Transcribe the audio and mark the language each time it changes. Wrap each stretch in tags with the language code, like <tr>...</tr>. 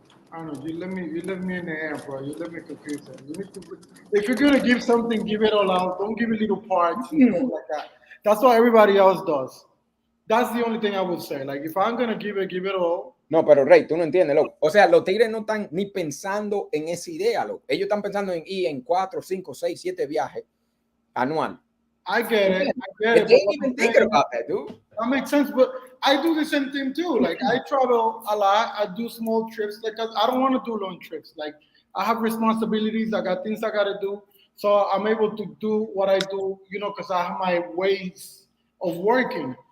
<en>I don't know. You let me in the air, bro. You let me confuse them. If you're gonna give something, give it all out. Don't give it little parts and stuff like that. That's what everybody else does. That's the only thing I would say. Like if I'm gonna give it all.</en> <es>No, pero Rey, tú no entiendes, loco. O sea, los tigres no están ni pensando en esa idea, loco. Ellos están pensando en ir en 4, 5, 6, 7 viajes anual.</es> <en>I get it. They ain't even thinking about that, dude. That makes sense, but I do the same thing too. Like I travel a lot. I do small trips. Like I don't want to do long trips. Like I have responsibilities. I got things I gotta do. So I'm able to do what I do, you know, because I have my ways of working.</en>